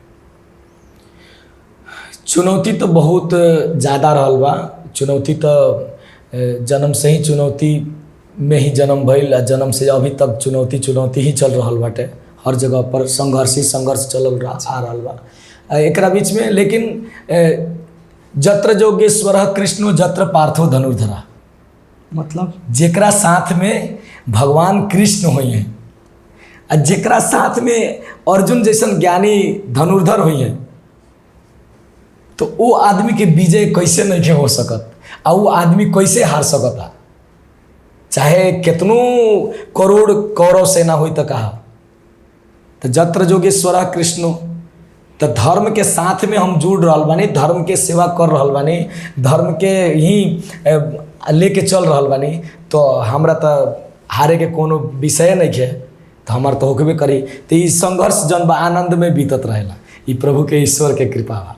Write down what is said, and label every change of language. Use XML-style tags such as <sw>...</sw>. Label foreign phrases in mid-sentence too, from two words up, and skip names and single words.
<bho>चुनौती तो बहुत ज़्यादा रहल बा। चुनौती तो जन्म से ही चुनौती में ही जन्म भइल, जन्म से अभी तक चुनौती ही चल रहल बाटे। हर जगह पर संघर्ष चलल आ रहल बा एकरा बीच में।</bho> <sa>लेकिन जत्र जोगेश्वर कृष्णो जत्र पार्थो धनुर्धरा,</sa> <bho>मतलब जेकरा साथ में भगवान कृष्ण हुई हैं आ जेकरा साथ में अर्जुन जैसन ज्ञानी धनुर्धर हुई हैं, तो वो आदमी के विजय कैसे नहीं हो सकत आ वो आदमी कैसे हार सकता, चाहे कितनों करोड़ कौरव सेना हुई तो कहा।</bho> <sa>तो जत्र जोगेश्वर कृष्ण,</sa> <bho>तो धर्म के साथ में हम जुड़ रहल बानी, धर्म के सेवा कर रहल बानी, धर्म के ही लेके चल रहल बानी, तो हमरा तो हारे के कोनो विषय नहीं है, तो हमार तो होकबे करी। तो ये संघर्ष जन बा आनंद में बीतत रहेला, ये प्रभु के ईश्वर के कृपा बा।</bho>